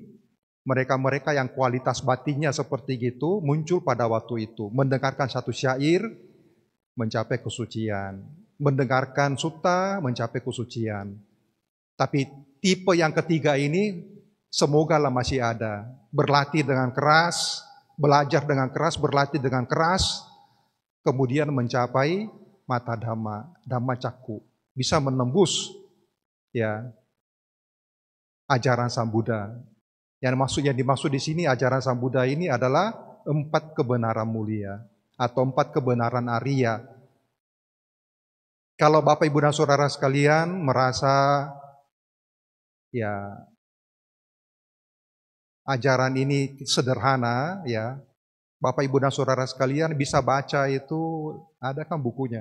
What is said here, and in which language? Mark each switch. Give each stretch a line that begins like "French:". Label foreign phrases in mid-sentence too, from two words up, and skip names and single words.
Indonesian: Mereka-mereka yang kualitas batinnya seperti gitu muncul pada waktu itu, mendengarkan satu syair mencapai kesucian, mendengarkan sutta mencapai kesucian. Tapi tipe yang ketiga ini semoga lah masih ada, berlatih dengan keras, belajar dengan keras, berlatih dengan keras, kemudian mencapai mata dhamma,
Pali: dhamma cakku,
Indonesian: bisa menembus ya ajaran Sang Buddha. Yang dimaksud di sini ajaran Sang Buddha ini adalah 4 kebenaran mulia atau 4 kebenaran Arya. Kalau Bapak Ibu dan Saudara sekalian merasa ya ajaran ini sederhana, ya Bapak Ibu dan Saudara sekalian bisa baca itu, ada kan bukunya.